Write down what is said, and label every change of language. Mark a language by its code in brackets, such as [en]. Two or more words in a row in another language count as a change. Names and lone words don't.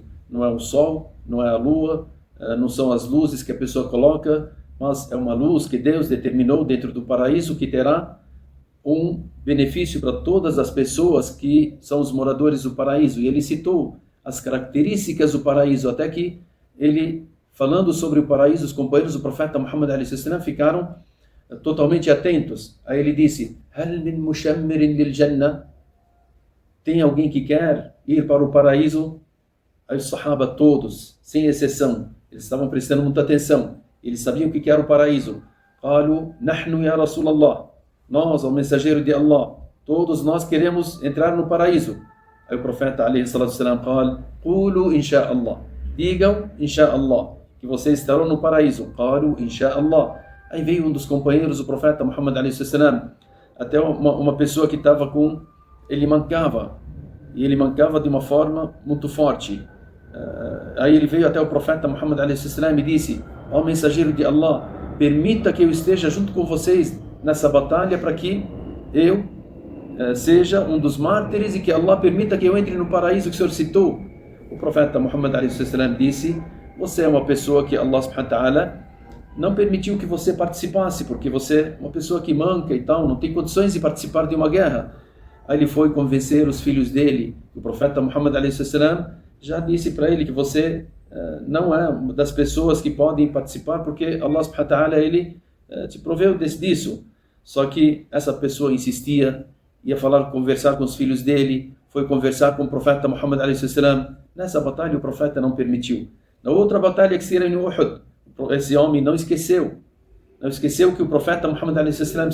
[pt] Não é o sol, não é a lua, não são as luzes que a pessoa coloca, mas é uma luz que Deus determinou dentro do paraíso, que terá um benefício para todas as pessoas que são os moradores do paraíso. E ele citou as características do paraíso, até que ele, falando sobre o paraíso, os companheiros do profeta Muhammad a.s. ficaram totalmente atentos. Aí ele disse: [ar] هل من مشمر للجنة? [pt] Tem alguém que quer ir para o paraíso? Aí os sahaba todos, sem exceção, eles estavam prestando muita atenção. Eles sabiam o que era o paraíso. [ar] قالوا نحن يا رسول الله. [pt] Nós, o mensageiro de Allah, todos nós queremos entrar no paraíso. Aí o profeta [ar] ﷺ قال قولوا إن شاء الله. Digam إن شاء الله, [pt] que vocês estarão no paraíso. [ar] قالوا إن شاء الله. [pt] Aí veio um dos companheiros do profeta Muhammad ﷺ, até uma pessoa que estava com... ele mancava, e ele mancava de uma forma muito forte. Aí ele veio até o profeta Muhammad ﷺ e disse: ó mensageiro de Allah, permita que eu esteja junto com vocês nessa batalha, para que eu seja um dos mártires e que Allah permita que eu entre no paraíso que o Senhor citou. O profeta Muhammad ﷺ disse: você é uma pessoa que Allah [ar] سبحانه وتعالى [pt] não permitiu que você participasse, porque você é uma pessoa que manca e tal, não tem condições de participar de uma guerra. Aí ele foi convencer os filhos dele. O profeta Muhammad ﷺ já disse para ele que você não é uma das pessoas que podem participar, porque Allah [ar] سبحانه وتعالى, [pt] ele te proveu disso. Só que essa pessoa insistia, ia conversar com os filhos dele, foi conversar com o profeta Muhammad a.s. Nessa batalha o profeta não permitiu. Na outra batalha que seria em Uhud, esse homem não esqueceu que o profeta Muhammad a.s.